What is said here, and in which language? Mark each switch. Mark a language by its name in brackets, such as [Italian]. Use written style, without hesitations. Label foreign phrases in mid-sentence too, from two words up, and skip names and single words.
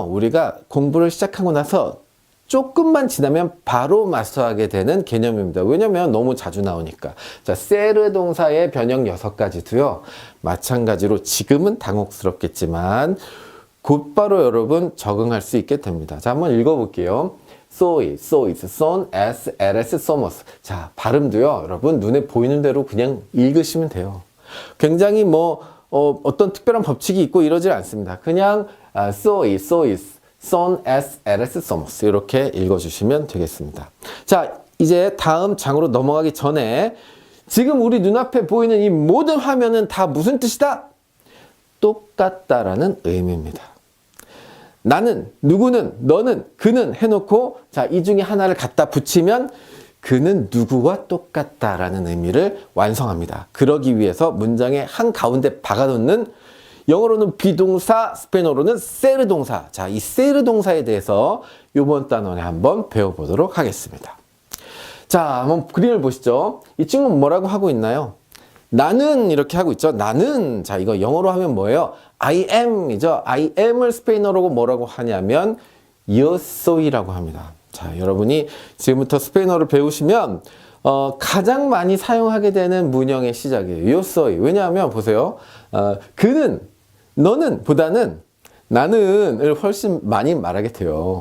[Korean] 우리가 공부를 시작하고 나서 조금만 지나면 바로 마스터하게 되는 개념입니다. 왜냐면 너무 자주 나오니까. 자, 세르 동사의 변형 6가지도요. 마찬가지로 지금은 당혹스럽겠지만 곧바로 여러분 적응할 수 있게 됩니다. 자, 한번 읽어볼게요. [Spanish] soy, sois, son, es, eres, somos. [Korean] 자, 발음도요. 여러분 눈에 보이는 대로 그냥 읽으시면 돼요. 굉장히 어떤 특별한 법칙이 있고 이러질 않습니다. 그냥 [Spanish] soy, sois, son, es, eres, somos [Korean] 이렇게 읽어주시면 되겠습니다. 자, 이제 다음 장으로 넘어가기 전에 지금 우리 눈앞에 보이는 이 모든 화면은 다 무슨 뜻이다? 똑같다라는 의미입니다. 나는, 누구는, 너는, 그는 해놓고 자, 이 중에 하나를 갖다 붙이면 그는 누구와 똑같다라는 의미를 완성합니다. 그러기 위해서 문장의 한가운데 박아놓는 영어로는 비동사, 스페인어로는 세르 동사. 자, 이 세르 동사에 대해서 이번 단원에 한번 배워보도록 하겠습니다. 자, 한번 그림을 보시죠. 이 친구는 뭐라고 하고 있나요? 나는 이렇게 하고 있죠. 나는, 자, 이거 영어로 하면 뭐예요? [English] I am [Korean] 이죠. [English] I am [Korean] 을 스페인어로 뭐라고 하냐면 [Spanish] yo soy [Korean] 라고 합니다. 자, 여러분이 지금부터 스페인어를 배우시면 가장 많이 사용하게 되는 문형의 시작이에요. [Spanish] yo soy. [Korean] 왜냐하면 보세요. 그는, 너는 보다는 나는을 훨씬 많이 말하게 돼요.